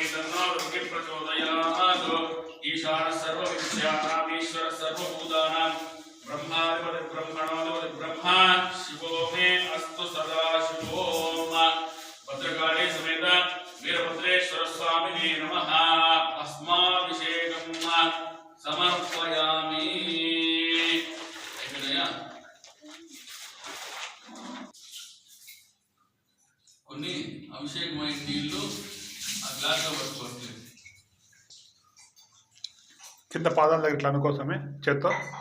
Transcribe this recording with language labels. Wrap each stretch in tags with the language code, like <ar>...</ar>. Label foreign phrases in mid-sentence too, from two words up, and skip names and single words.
<sa>तन्नो रुद्रः प्रचोदयात् ईशानः सर्वविद्यानाम् ईश्वरः सर्वभूतानां ब्रह्माधिपति ब्रह्मणोऽधिपति ब्रह्मा शिवो मे अस्तु सदा शिवोम भद्रकाली समेत वीरभद्रेश्वर स्वामिने नमः अस्माभिषेकं समर्पयामि</sa> <te>కొన్ని అభిషేకమైన నీళ్లు ఆ గ్లాస్లో పట్టుకోవచ్చు కింద పాదాల దగ్గర ఇట్లా అనుకోసమే చేత్తో</te>